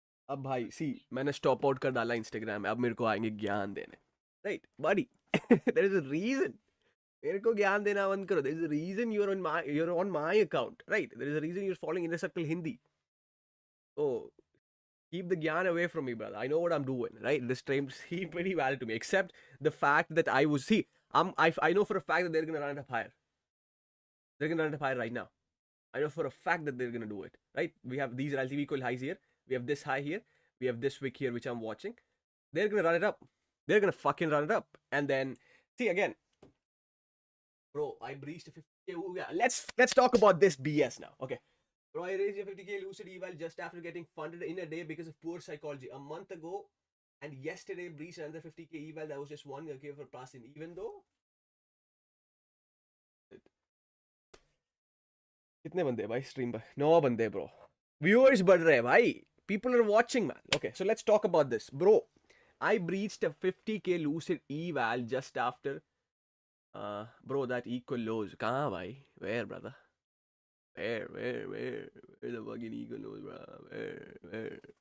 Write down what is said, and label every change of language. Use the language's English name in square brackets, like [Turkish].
[Hindi] अब भाई सी मैंने स्टॉप आउट कर डाला इंस्टाग्राम में, अब मेरे को आएंगे ज्ञान देने, right buddy? [English] There is a reason. [Hindi] मेरे को ज्ञान देना बंद करो. [English] There is a reason you're on my account, right? There is a reason you're following Inner Circle Hindi. So keep the gyan away from me, brother. I know what I'm doing, right? This stream seemed pretty valid to me, except the fact that I know for a fact that they're gonna run it up higher. They're gonna run it up higher right now. I know for a fact that they're gonna do it, right? We have these relative equal highs here. We have this high here. We have this wick here, which I'm watching. They're gonna run it up. They're gonna fucking run it up. And then see again, bro. I breached a 50K. Ooh, yeah. Let's talk about this BS now. Okay. Bro, I raised a 50K lucid eval just after getting funded in a day because of poor psychology. A month ago and yesterday breached another 50K eval that was just 1K for passing. Even though [Hindi] कितने बंदे भाई stream पर? 9 बंदे bro. Viewers बढ़ रहे हैं भाई. [English] People are watching, man. Okay, so let's talk about this, bro. I breached a 50K lucid eval just after bro, that equal lows. [Hindi] Kahan bhai? [English] Where, brother? Where the fucking equal lows, bro? Where?